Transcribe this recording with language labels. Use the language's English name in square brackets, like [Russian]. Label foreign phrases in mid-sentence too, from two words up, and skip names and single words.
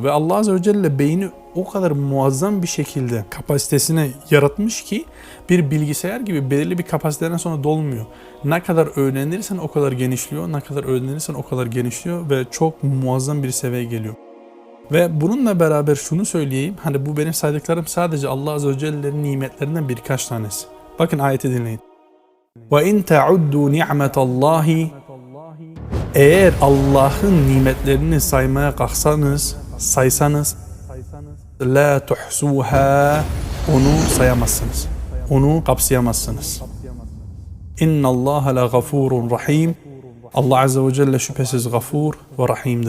[Turkish] Ve [Arabic] الله عز وجل [Turkish] beyni o kadar muazzam bir şekilde kapasitesine yaratmış ki bir bilgisayar gibi belirli bir kapasiteden sonra dolmuyor. Ne kadar öğrenirsen o kadar genişliyor. Ne kadar öğrenirsen o kadar genişliyor ve çok muazzam bir seviyeye geliyor. Ve bununla beraber şunu söyleyeyim. Hani bu benim saydıklarım sadece [Arabic] الله عز وجل'nin [Turkish] nimetlerinden birkaç tanesi. Bakın ayeti dinleyin. [Arabic] وَاِنْ تَعُدُّوا نِعْمَةَ اللّٰهِ [Turkish] Eğer Allah'ın nimetlerini saymaya kalksanız, saysanız [Arabic] لا تحصوها [Turkish] onu sayamazsınız. Onu kapsayamazsınız. [Arabic] إن الله لغفور رحيم. الله عز وجل [Turkish] şüphesiz gafur ve rahimdir.